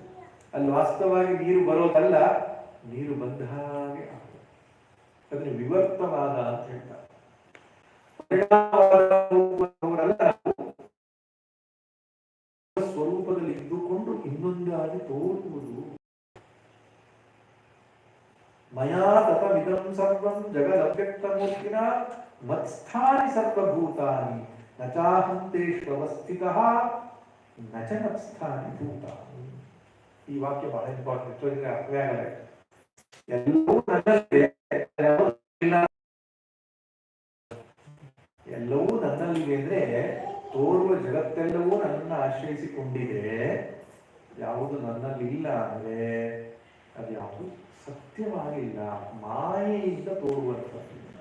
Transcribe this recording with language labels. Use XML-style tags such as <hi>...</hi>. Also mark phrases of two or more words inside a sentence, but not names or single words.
<kn>ಅಲ್ಲಿ ವಾಸ್ತವವಾಗಿ ನೀರು ಬರೋದಲ್ಲ, ನೀರು ಬಂದ ಹಾಗೆ ಆಗ್ತದೆ. ಅದನ್ನು ವಿವರ್ತವಾದ ಅಂತ ಹೇಳ್ತಾರೆ. ಸ್ವರೂಪದಲ್ಲಿ ಇದ್ದುಕೊಂಡು ಇನ್ನೊಂದಾಗಿ ತೋರುವುದು.</kn> <sa>ಮಯಾ ತತಮಿದಂ ಸರ್ವಂ ಜಗದವ್ಯಕ್ತಮೂರ್ತಿನ ಮತ್ಸ್ಥಾನಿ ಸರ್ವಭೂತಾನಿ ನ ಚಾಹಂ ತೇಷ್ವಸ್ಥಿತಃ ನ ಚ ಮತ್ಸ್ಥಾನಿ ಭೂತಾನಿ.</sa> <kn>ಈ ವಾಕ್ಯ ಬಹಳ ಇಂಪಾರ್ಟೆಂಟ್. ಅರ್ಥವೇ ಆಗಲ್ಲ. ಎಲ್ಲವೂ ನನ್ನಲ್ಲಿದೆ, ಎಲ್ಲವೂ ನನ್ನಲ್ಲಿದೆ ಅಂದ್ರೆ ತೋರುವ ಜಗತ್ತೆಲ್ಲವೂ ನನ್ನನ್ನು ಆಶ್ರಯಿಸಿಕೊಂಡಿದೆ. ಯಾವುದು ನನ್ನಲ್ಲಿ ಇಲ್ಲ ಅಂದ್ರೆ ಅದು ಯಾವುದು ಸತ್ಯವಾಗಿಲ್ಲ, ಮಾಯೆಯಿಂದ ತೋರುವಂಥದ್ದು.</kn>